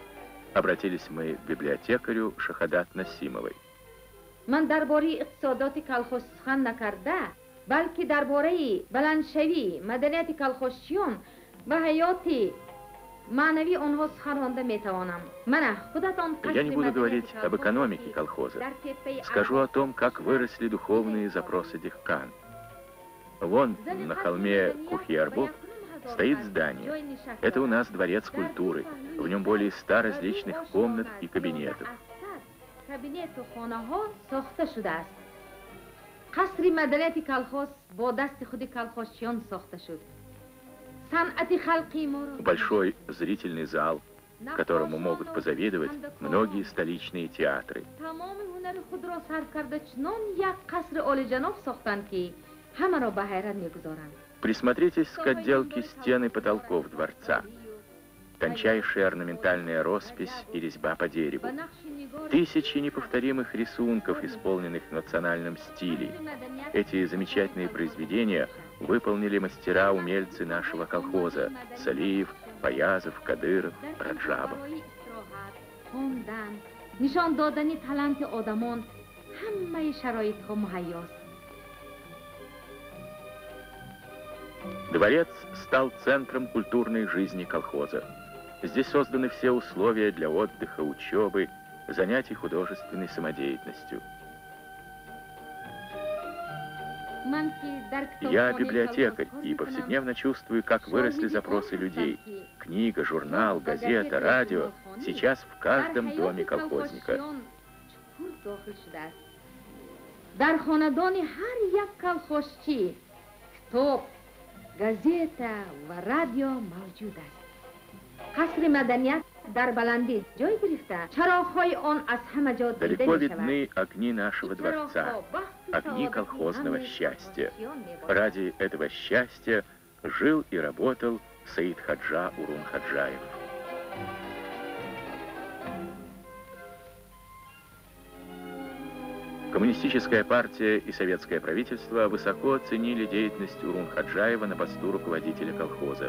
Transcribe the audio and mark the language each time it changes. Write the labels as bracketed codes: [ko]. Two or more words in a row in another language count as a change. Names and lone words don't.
[ru] Обратились мы к библиотекарю Шахадат Насимовой. [fa] من درباره اقتصادات کالخوز سخن نکرده بلکه درباره بلندشوی مدنیت کالخوزچیان و حیات معنوی آنها سخن رانده میتوانم. من خودتان [ru] Я не буду говорить об экономике колхоза. Скажу о том, как выросли духовные запросы дихкан. Вон на холме Кухиарбук стоит здание. Это у нас дворец культуры. В нем более 100 различных комнат и кабинетов. [fa] کابینت و خانه ها ساخته شده است. قصر مدنیت کالخوز با دست خود کالخوزچیان ساخته شد. صنعت خلقی ما را [ru] Большой зрительный зал, которому могут позавидовать многие столичные театры. [fa] تمام هنر خود را صرف کرده چنان یک قصر عالی‌جناب ساختند که همه را به حیرت می‌گذارند. [ru] Присмотритесь к отделке стен и потолков дворца. Тончайшая орнаментальная роспись и резьба по дереву. Тысячи неповторимых рисунков, исполненных в национальном стиле. Эти замечательные произведения выполнили мастера-умельцы нашего колхоза – Салиев, Паязов, Кадыров, Раджабов. [fa] نشان دادن تالنت آدمان همه شرایط ها مهیاست. [ru] Дворец стал центром культурной жизни колхоза. Здесь созданы все условия для отдыха, учебы, занятий художественной самодеятельностью. Я библиотекарь и повседневно чувствую, как выросли запросы людей. Книга, журнал, газета, радио сейчас в каждом доме колхозника. [tg] дар хонадони ҳар як калхозчӣ китоб, газета ва радио мавҷуд аст. қасри маданият дар баландӣ ҷой гирифта, чароғҳои он аз ҳама ҷо дида [ru] Далеко [tg] мешавад. [ru] видны огни нашего дворца, огни колхозного счастья. Ради этого счастья жил и работал Саид Хаджа Урун Хаджаев. Коммунистическая партия и советское правительство высоко оценили деятельность Урун Хаджаева на посту руководителя колхоза.